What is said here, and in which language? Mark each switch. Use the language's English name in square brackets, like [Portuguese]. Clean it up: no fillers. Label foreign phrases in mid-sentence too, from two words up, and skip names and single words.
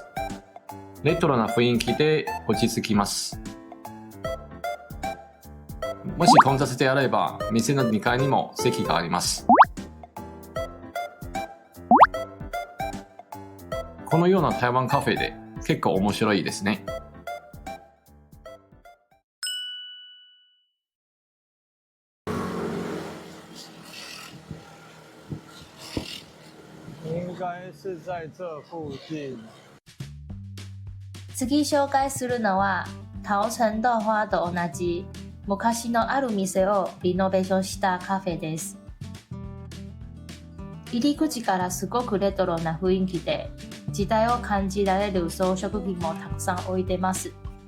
[Japanese] レトロな雰囲気で落ち着きます。もし混雑であれば、店の2階にも席があります。このような台湾カフェで結構面白いですね。 [Chinese] 应该是在这附近。 [Japanese] 次紹介するのは桃城豆花と同じ昔のある店をリノベーションしたカフェです。入り口からすごくレトロな雰囲気で、時代を感じられる装飾品もたくさん置いてます。